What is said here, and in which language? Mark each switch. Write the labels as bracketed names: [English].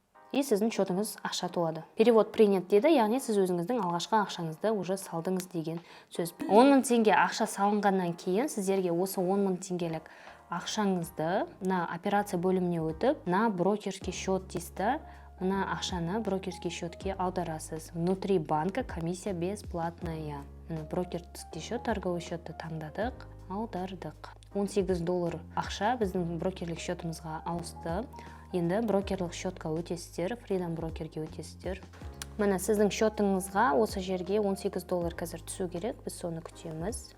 [Kazakh] И сіздің счетыңыз ақша толады. Перевод принят деді, яғни сіз өзіңіздің алғашқы ақшаңызды уже салдыңыз деген сөз. 10 000 теңге ақша салынғаннан кейін сіздерге осы 10 000 теңгелік ақшаңызды на операция бөліміне өтіп, [Russian] на брокерский счет [Kazakh] дейсіз, мына ақшаны брокерский счетке аударасыз. [Russian] Внутри банка комиссия бесплатная. [Kazakh] Брокерский счет, торговый счетты таңдадық, аудардық. $18 ақша біздің брокерлік счетымызға ауысты. Енді брокерлік счетқа өтесіздер, Freedom брокерге өтесіздер. Міне сіздің счетыңызға осы жерге $18 қазір түсу керек, біз соны күтеміз.